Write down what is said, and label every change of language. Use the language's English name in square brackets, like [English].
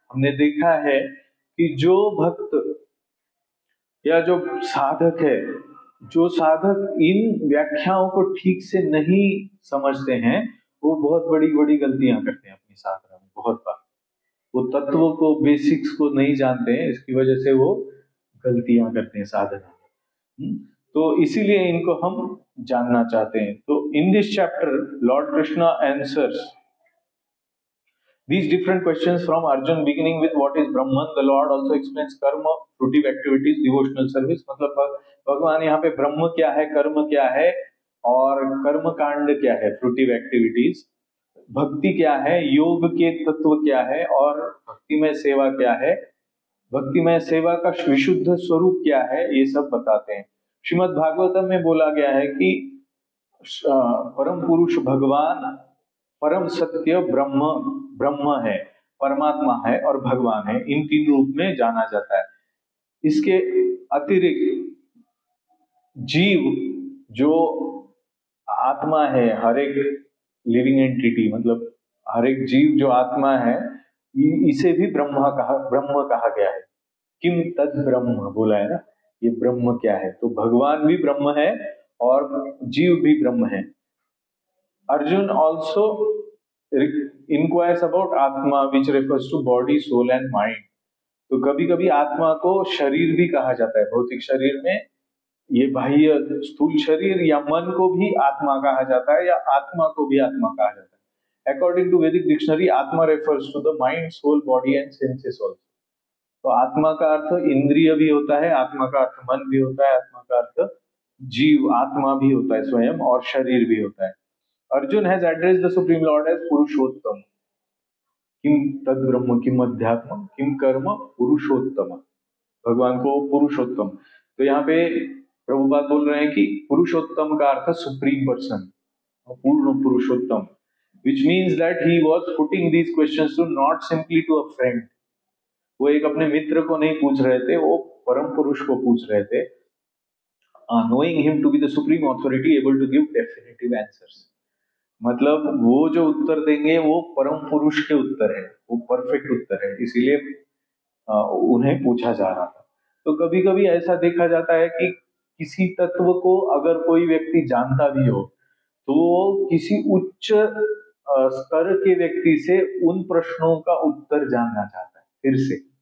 [Hindi] हमने देखा है कि जो भक्त या जो साधक है, जो साधक इन व्याख्याओं को ठीक से नहीं समझते हैं, वो बहुत बड़ी बड़ी गलतियां करते हैं अपनी साधना में। बहुत बार वो तत्वों को, बेसिक्स को नहीं जानते हैं, इसकी वजह से वो गलतियां करते हैं साधना में। तो इसीलिए इनको हम जानना चाहते हैं। तो [English] In this chapter Lord Krishna answers these different questions from Arjun, beginning with what is Brahman. The Lord also explains karma, fruitive activities, devotional service. [Hindi] मतलब भगवान यहाँ पे ब्रह्म क्या है, कर्म क्या है और कर्म कांड क्या है, फ्रूटिव एक्टिविटीज, भक्ति क्या है, योग के तत्व क्या है और भक्ति में सेवा क्या है, भक्ति में सेवा का विशुद्ध स्वरूप क्या है, ये सब बताते हैं। श्रीमद् भागवतम में बोला गया है कि परम पुरुष भगवान, परम सत्य ब्रह्म, ब्रह्म है, परमात्मा है और भगवान है, इन तीन रूप में जाना जाता है। इसके अतिरिक्त जीव जो आत्मा है, हर एक लिविंग एंटिटी, मतलब हर एक जीव जो आत्मा है, इसे भी ब्रह्म कहा गया है। [Sanskrit] किम तद ब्रह्म [Hindi] बोला है ना, ये ब्रह्म क्या है, तो भगवान भी ब्रह्म है और जीव भी ब्रह्म है। [English] Arjun also inquires about atma which refers to body, soul and mind। [Hindi] तो कभी कभी आत्मा को शरीर भी कहा जाता है, भौतिक शरीर में ये बाह्य स्थूल शरीर या मन को भी आत्मा कहा जाता है या आत्मा को भी आत्मा कहा जाता है। [English] According to Vedic dictionary atma refers to the mind, soul, body and senses also. [Hindi] तो आत्मा का अर्थ इंद्रिय भी होता है, आत्मा का अर्थ मन भी होता है, आत्मा का अर्थ जीव आत्मा भी होता है स्वयं, और शरीर भी होता है। [English] Arjun has addressed the Supreme Lord as Purushottam. [Sanskrit] किम तद ब्रह्म, किम अध्यात्म, किम कर्म, [English] Purushottam, [Hindi] भगवान को पुरुषोत्तम। तो यहाँ पे प्रभुपाद बोल रहे हैं कि पुरुषोत्तम का अर्थ सुप्रीम पर्सन, पूर्ण पुरुषोत्तम, [English] which means that he was putting these questions to not simply to a friend। [Hindi] वो एक अपने मित्र को नहीं पूछ रहे थे, वो परम पुरुष को पूछ रहे थे। [English] knowing him to be the supreme authority able to give definitive answers। [Hindi] मतलब वो जो उत्तर देंगे वो परम पुरुष के उत्तर है, वो परफेक्ट उत्तर है, इसीलिए उन्हें पूछा जा रहा था। तो कभी कभी ऐसा देखा जाता है कि किसी तत्व को अगर कोई व्यक्ति जानता भी हो तो वो किसी उच्च स्तर के व्यक्ति से उन प्रश्नों का उत्तर जानना चाहता है फिर से।